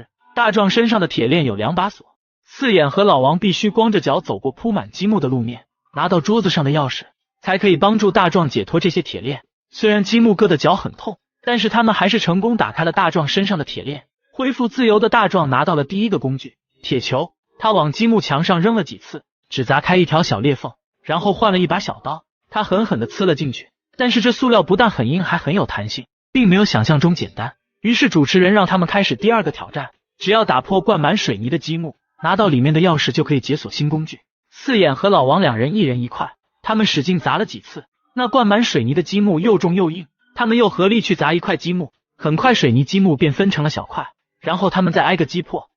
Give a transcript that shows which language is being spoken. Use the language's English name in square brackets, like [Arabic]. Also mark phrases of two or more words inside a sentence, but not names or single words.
[Chinese] 大壯身上的鐵鏈有2把鎖，四眼和老王必須光着腳走過鋪滿積木的路面，拿到桌子上的鑰匙，才可以幫助大壯解脫這些鐵鏈。雖然積木割的腳很痛，但是他們還是成功打開了大壯身上的鐵鏈。恢復自由的大壯拿到了第1個工具——鐵球，他往積木牆上扔了幾次，只砸開一條小裂縫，然後換了一把小刀，他狠狠地刺了進去。但是這塑料不但很硬，還很有彈性，並沒有想象中簡單。於是主持人讓他們開始第2個挑戰，只要打破灌滿水泥的積木，拿到裡面的鑰匙就可以解鎖新工具。四眼和老王2人1人1塊，他們使勁砸了幾次，那灌滿水泥的積木又重又硬，他們又合力去砸1塊積木，很快水泥積木便分成了小塊，然後他們再挨個擊破。